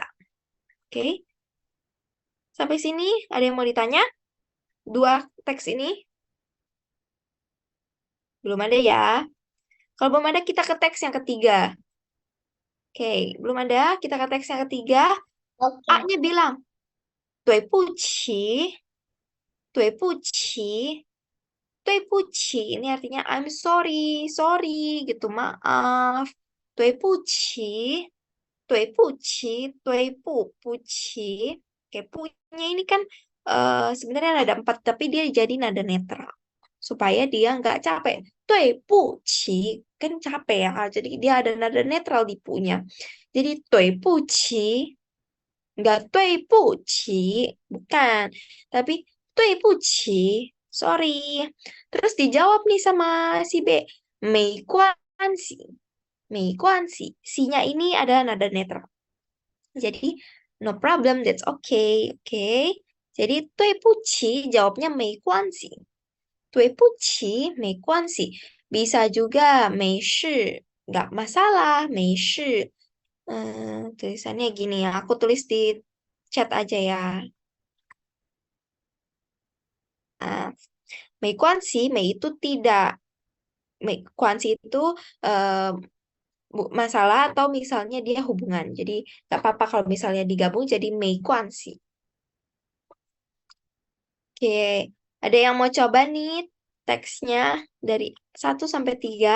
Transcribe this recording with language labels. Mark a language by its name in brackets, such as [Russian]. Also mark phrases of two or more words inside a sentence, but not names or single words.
[Indonesian] Oke, sampai sini ada yang mau ditanya? Dua teks ini belum ada ya. Kalau belum ada, kita ke teks yang ketiga. Oke, belum ada, kita ke teks yang ketiga. Oke. A-nya bilang, [Chinese] 对不起, 对不起, 对不起. [Indonesian] Ini artinya [English] I'm sorry, sorry [Indonesian] gitu, maaf. [Chinese] 对不起, 对不起, 对不起. [Indonesian] Oke, punya ini kan sebenarnya ada empat, tapi dia jadi nada netral. Supaya dia nggak capek. [Chinese] 对不起, [Indonesian] kan capek ya. Jadi dia ada nada netral di punya. Jadi 对不起, nggak 对不起, bukan. Tapi 对不起, sorry. Terus dijawab nih sama si B. [Chinese] 没关系, 没关系. [Indonesian] Si-nya ini ada nada netral. [English] Jadi no problem, that's okay, oke. [Indonesian] Jadi 对不起 jawabnya 没关系. [Chinese] 对不起, 没关系. [Indonesian] Bisa juga 没事, nggak masalah, [Chinese] 没事. [Indonesian] Tulisannya gini ya, aku tulis di chat aja ya. Ah, 没关系, 没 itu tidak. 没关系 itu eh, masalah atau misalnya dia hubungan. Jadi nggak apa-apa kalau misalnya digabung jadi 没关系. Oke, ada yang mau coba nih teksnya dari 1 sampai 3.